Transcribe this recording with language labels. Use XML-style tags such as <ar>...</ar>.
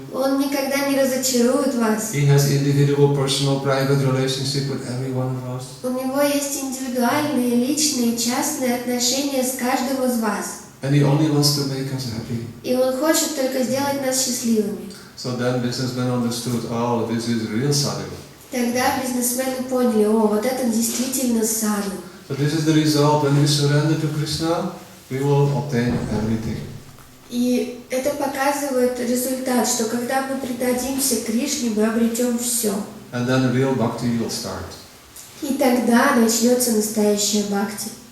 <ru>Он никогда не разочарует вас.</ru> <en>He has individual, personal, private relationship with every one of us.</en> <ru>У него есть индивидуальные, личные, частные отношения с каждым из вас.</ru> <en>And he only wants to make us happy.</en> <ru>И он хочет только сделать нас счастливыми.</ru> <en>So then businessmen understood, oh, this is real sadhu.</en> <ru>Тогда бизнесмены поняли: о, вот это действительно саду.</ru> <en>So this is the result. When we surrender to Krishna, we will obtain everything.</en> <ru>И это показывает результат, что когда мы предадимся Кришне, мы обретем все.</ru> <en>And then real bhakti will start.</en> <ru>И тогда начнется настоящая бхакти.</ru>